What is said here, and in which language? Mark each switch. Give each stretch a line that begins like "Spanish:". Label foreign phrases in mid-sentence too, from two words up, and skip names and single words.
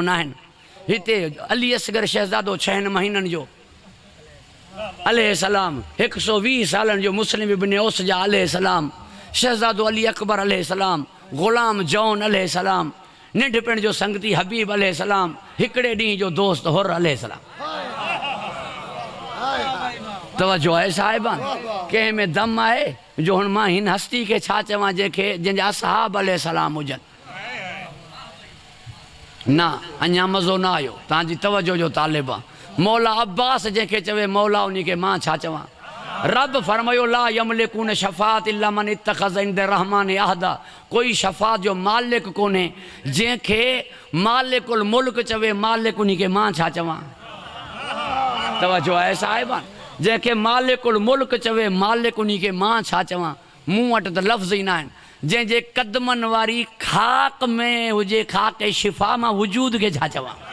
Sindhi: न आहिनि हिते अली असगर शहज़ादो 6 महीननि जो अलैहिस्सलाम 120 सालनि जो मुस्लिम इब्न औस जा अलैहिस्सलाम शहज़ादो अली अकबर अलैहिस्सलाम ग़ुलाम जौन अलैहिस्सलाम नंढपिण जो संगती हबीब अलैहिस्सलाम हिकिड़े ॾींहं जो दोस्त हुर अलैहिस्सलाम तवज्जो है साहिबान, कंहिं में दम आहे जो हुन मां हिन हस्ती खे छा चवां जंहिंखे जंहिंजा असहाब अलैहिस्सलाम हुजनि। न अञा मज़ो न आयो, तव्हांजी तवज्जो जो तालिब आहे। मौला अब्बास जंहिंखे चवे मौला उन खे मां छा चवां। रब फरमायो
Arabic: لا يملكون الشفاعة إلا من اتخذ عند الرحمن عهدا,
Sindhi: कोई शफ़ाअत जो मालिक कोन्हे जंहिंखे
Arabic: مالك الملك
Sindhi: चवे मालिक उन खे मां छा चवां। तवज्जो आहे साहिबान, जंहिंखे
Arabic: مالك الملك
Sindhi: चवे मालिक उन खे मां छा चवां। मूं वटि त लफ़्ज़ ई न आहिनि। जंहिंजे क़दमनि वारी खाक में हुजे खाक शिफ़ा मां वजूद खे छा चवां।